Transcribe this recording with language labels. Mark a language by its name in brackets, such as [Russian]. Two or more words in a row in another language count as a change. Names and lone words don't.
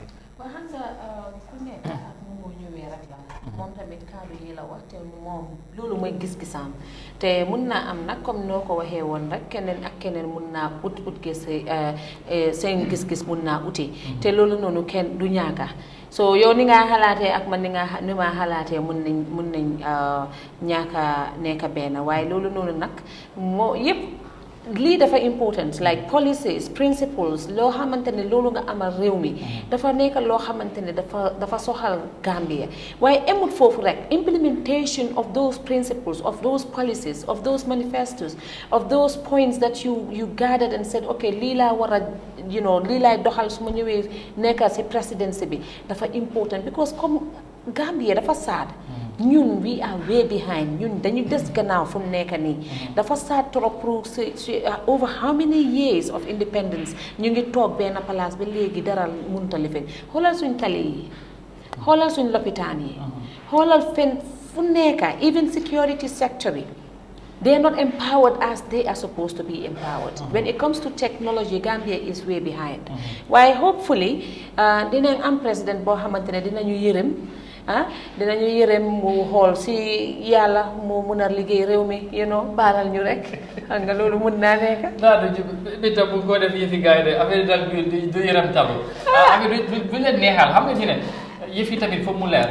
[Wolof] waaw xam nga ku nekk ak mu moo ñëwee rek la moom tamit kàddu yi la wax te moom loolu mooy gis-gisam te mun naa am nag comme noo ko waxee woon rek keneen ak keneen mun naa ut gis seen gis-gis mun naa uti te loolu noonu kenn du ñaaka so yow ni nga xalaatee ak man ni ma xalaatee mun nañ ñaaka nekk benn waaye loolu noonu nag moo yëpp lii dafa important [English] like policies principles [Wolof] loo xamante ne loolu nga amal réew mi dafa nekk loo xamante ne dafa soxal Gambia waaye emut foofu [English] rek implementation of those principles of those policies of those manifestos of those points that you gathered and said okay [Wolof] lii laa war a lii laay doxal su ma ñëwee nekk si presidency bi dafa important because comme Gambia dafa sad ñun [English] we are way behind [Wolof] ñun dañu des gannaaw fu mu nekk nii dafa sad [French] trop pour [English] over how many years of independence [Wolof] ñu ngi toog benn place ba léegi dara mënut a lifin xoolal suñ tali yi xoolal suñ lopitaan yi xoolal fen fu nekk [English] even security sector [Wolof] bi [English] they are not empowered as they are supposed to be empowered. When it comes to technology, Gambia is way behind. Why hopefully, [Wolof] dinañ am president boo xamante ne dinañu yërëm dinañu yërëm mu xool si yàlla mu mun a liggéey réew mi baaral ñu rek xam nga loolu mun naa nekk. non du tam bu ko def yëfi gars yi de affaire daal du yërëm talu. affaire du leen neexal xam nga ci ne yëf yi tamit foofu mu leer.